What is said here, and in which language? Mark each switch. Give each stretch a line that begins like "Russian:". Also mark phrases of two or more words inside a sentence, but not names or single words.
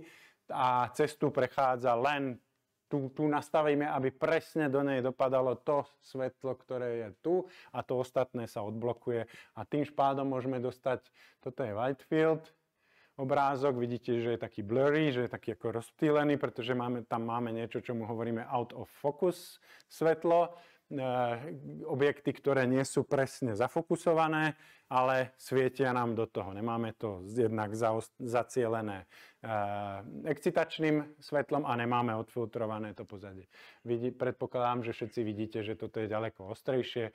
Slovak: A cestu prechádza len, tu nastavíme, aby presne do nej dopadalo to svetlo, ktoré je tu a to ostatné sa odblokuje. A tým pádom môžeme dostať, toto je
English: white field
Slovak: obrázok, vidíte, že je taký blurry, že je taký ako rozptýlený, pretože tam máme niečo, čo mu hovoríme
English: out of focus
Slovak: svetlo, objekty, ktoré nie sú presne zafokusované, ale svietia nám do toho. Nemáme to jednak zacielené excitačným svetlom a nemáme odfiltrované to pozadie. Predpokladám, že všetci vidíte, že toto je ďaleko ostrejšie.